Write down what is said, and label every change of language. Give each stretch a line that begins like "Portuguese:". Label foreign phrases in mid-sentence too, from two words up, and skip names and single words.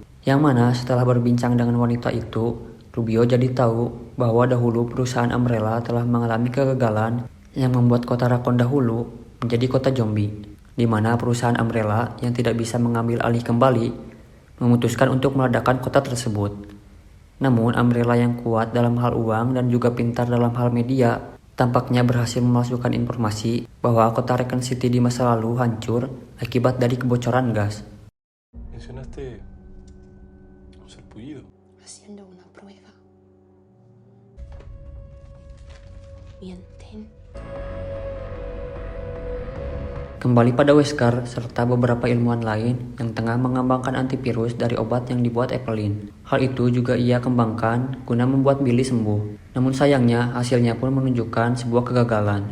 Indonesian: Yang mana setelah berbincang dengan wanita itu, Rubio jadi tahu bahwa dahulu perusahaan Umbrella telah mengalami kegagalan yang membuat kota Rakon dahulu menjadi kota zombie, di mana perusahaan Umbrella yang tidak bisa mengambil alih kembali memutuskan untuk meledakkan kota tersebut. Namun Umbrella yang kuat dalam hal uang dan juga pintar dalam hal media tampaknya berhasil memasukkan informasi bahwa kota Raccoon City di masa lalu hancur akibat dari kebocoran gas.
Spanish: Mencionaste un sarpullido. Haciendo una prueba. Mienten.
Indonesian: Kembali pada Wesker serta beberapa ilmuwan lain yang tengah mengembangkan antivirus dari obat yang dibuat Evelyn. Hal itu juga ia kembangkan guna membuat Billy sembuh. Namun sayangnya hasilnya pun menunjukkan sebuah kegagalan.